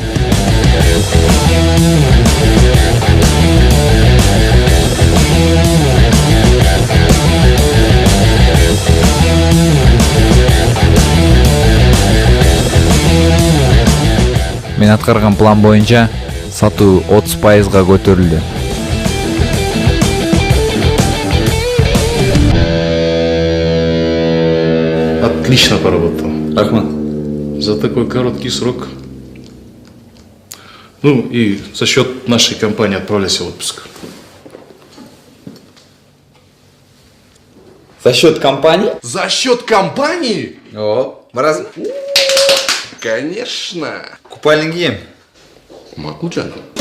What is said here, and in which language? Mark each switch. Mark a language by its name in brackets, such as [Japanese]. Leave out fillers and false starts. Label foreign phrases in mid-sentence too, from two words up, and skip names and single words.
[Kyrgyz] Мен аткарган план боюнча сатуу 30%га көтөрүлдү. [Russian] Отлично поработал. [Kyrgyz] Рахмат. [Russian] За такой короткий срок. Ну и за счет нашей компании отправляйся в отпуск. За счет компании? За счет компании? О, раз. Конечно. [Kyrgyz] Купальник кием. Макулжан.